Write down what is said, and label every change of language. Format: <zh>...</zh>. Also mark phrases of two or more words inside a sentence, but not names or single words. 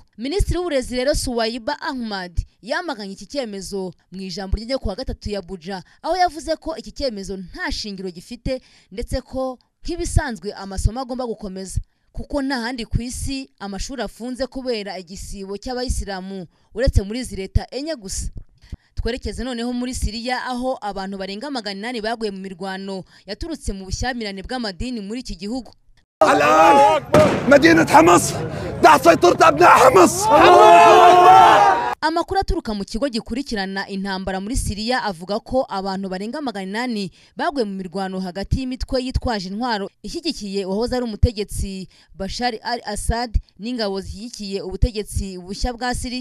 <rw>Minisitiri w'uburezi rero Suwaiba Ahmad yamaganye iki cyemezo mu ijambo rye ku wa 3 ya Abuja, aho yavuze ko iki cyemezo nta shingiro gifite ndetse ko nk'ibisanzwe amasomo agomba gukomeza kuko nta handi ku isi amashuri afunze kubera igisibo cy'abayisilamu uretse muri izi leta enye gusa. Twerekeze noneho muri Syria aho abantu barenga 800 baguye mu mirwano yaturutse mu bushyamirane bw'amadini muri iki gihugu.</rw> <ar>الآن مدينة حمص تحت سيطرة أبناء حمص.</ar> <rw>Amakuru aturuka mu kigo gikurikirana intambara muri Syria avuga ko abantu barenga 800 bagwe mu mirwano hagati y'imitwe yitwaje intwaro ishyigikiye wahoze ari umutegetsi Bashar al-Assad n'ingabo zishyigikiye ubutegetsi bushya bwa Syria.</rw>